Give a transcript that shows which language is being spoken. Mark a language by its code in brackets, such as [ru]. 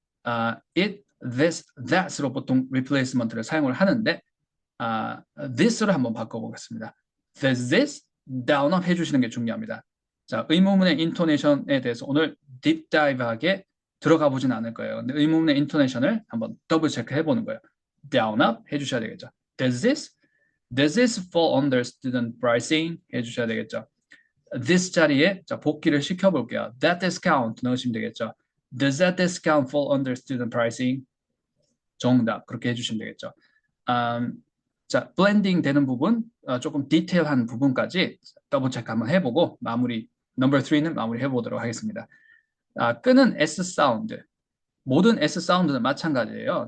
[ko] it, this, that으로 보통 replacement를 사용을 하는데 this로 한번 바꿔보겠습니다. [en] Does this? [ko] down up 해주시는 게 중요합니다. 자, 의문문의 intonation에 대해서 오늘 딥다이브하게 들어가 보진 않을 거예요. 근데 의문문의 intonation을 한번 더블 체크 해보는 거예요. down up 해주셔야 되겠죠. [en] Does this fall under student pricing? [ko] 해주셔야 되겠죠. this 자리에 자, 복귀를 시켜볼게요. that discount 넣으시면 되겠죠. [en] Does that discount fall under student pricing? [ko] 정답 그렇게 해주시면 되겠죠. 자, 블렌딩 되는 부분, 조금 디테일한 부분까지 더블 체크 한번 해보고 마무리, 넘버 3는 마무리 해보도록 하겠습니다. 끄는 S 사운드. 모든 S 사운드는 마찬가지예요.